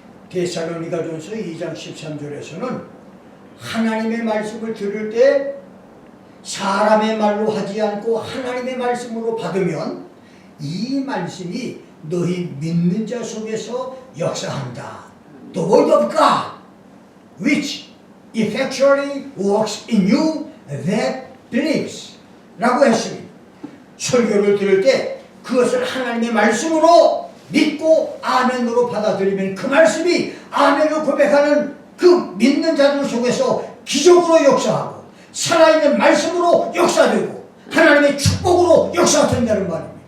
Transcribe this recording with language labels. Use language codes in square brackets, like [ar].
[ko] 데살로니가전서 2장 13절에서는 하나님의 말씀을 들을 때 사람의 말로 하지 않고 하나님의 말씀으로 받으면 이 말씀이 너희 믿는 자 속에서 역사한다. [en] The word of God which effectually works in you that believes [ko] 라고 했습니다. 설교를 들을 때 그것을 하나님의 말씀으로 믿고 아멘으로 받아들이면 그 말씀이 아멘을 고백하는 그 믿는 자들 속에서 기적으로 역사하고 살아있는 말씀으로 역사되고 하나님의 축복으로 역사된다는 말입니다.